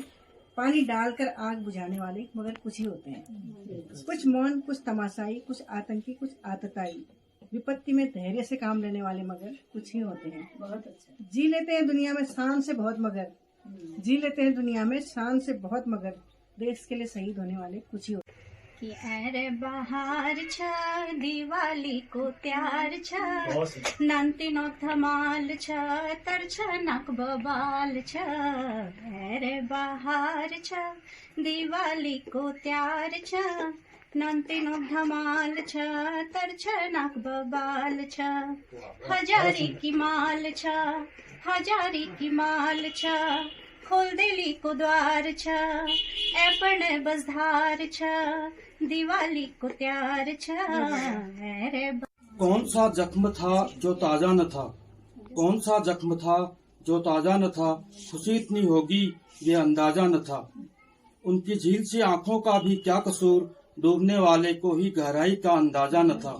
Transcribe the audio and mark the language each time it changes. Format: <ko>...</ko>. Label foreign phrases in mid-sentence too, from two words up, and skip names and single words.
<hi>पानी डालकर आग बुझाने वाले मगर कुछ ही होते हैं, कुछ मौन, कुछ तमाशाई, कुछ आतंकी, कुछ आतताई। विपत्ति में धैर्य से काम लेने वाले मगर कुछ ही होते हैं। बहुत अच्छा। जी लेते हैं दुनिया में शान से बहुत मगर, जी लेते हैं दुनिया में शान से बहुत मगर, देश के लिए शहीद होने वाले कुछ ही होते हैं।</hi> <kfy>कि अरे बहार छ दिवाली को त्यार छ, नंतिनो धमाल छ, तरछ नक बबाल छ। अरे बहार छ दिवाली को त्यार छ, नंतिनो धमाल छ, तरछ नक बबाल छ। हजारी की माल छ, हजारी की माल छ, खोल दिली को द्वार छ, ऐपण बसधार छ, दिवाली को त्यार छ।</kfy> <hi>कौन सा जख्म था जो ताजा न था, कौन सा जख्म था जो ताजा न था, खुशी इतनी होगी ये अंदाजा न था। उनकी झील सी आंखों का भी क्या कसूर, डूबने वाले को ही गहराई का अंदाजा न था।</hi>